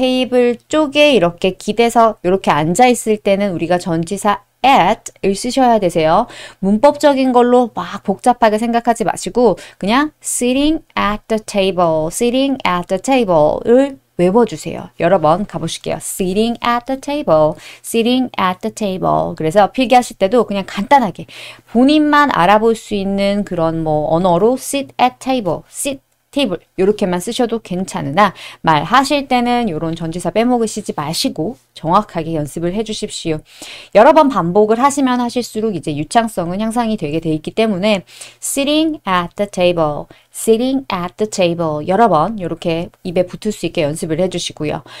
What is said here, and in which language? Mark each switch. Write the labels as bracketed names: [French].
[Korean] 테이블 쪽에 이렇게 기대서 이렇게 앉아 있을 때는 우리가 전치사 at을 쓰셔야 되세요. 문법적인 걸로 막 복잡하게 생각하지 마시고 그냥 [English] sitting at the table, [Korean] sitting at the table을 외워주세요. 여러 번 가보실게요. [English] Sitting at the table, sitting at the table. [Korean] 그래서 필기하실 때도 그냥 간단하게 본인만 알아볼 수 있는 그런 뭐 언어로 sit at table, sit 테이블 이렇게만 쓰셔도 괜찮으나 말하실 때는 이런 전치사 빼먹으시지 마시고 정확하게 연습을 해 주십시오. 여러 번 반복을 하시면 하실수록 이제 유창성은 향상이 되게 돼 있기 때문에 [English] sitting at the table, [Korean] sitting at the table 여러 번 이렇게 입에 붙을 수 있게 연습을 해 주시고요.